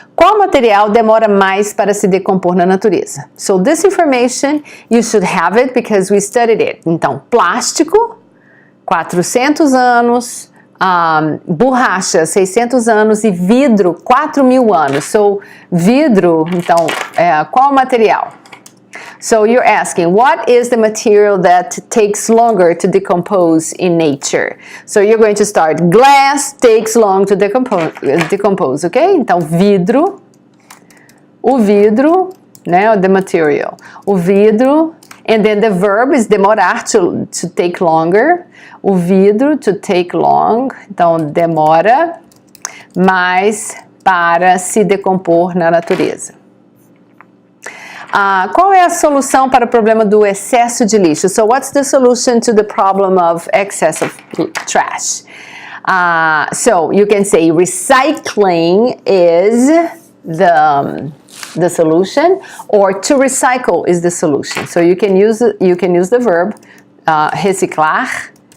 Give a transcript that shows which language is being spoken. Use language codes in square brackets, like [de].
[pt] Qual material demora mais para se decompor na natureza? [en] So, this information, you should have it because we studied it. [pt] Então, plástico, 400 anos, borracha, 600 anos e vidro, 4.000 anos. So, vidro, então, qual material? [en] So, you're asking, what is the material that takes longer to decompose in nature? So, you're going to start, glass takes long to decompose, ok? [pt] Então, vidro, o vidro, né, [en] the material. [pt] O vidro, [en] and then the verb is demorar, to take longer. [pt] O vidro, [en] to take long, [pt] então, demora mais para se decompor na natureza. Qual é a solução para o problema do excesso de lixo? [en] So, what's the solution to the problem of excess of trash? So, you can say recycling is the solution, or to recycle is the solution. So, you can use the verb reciclar.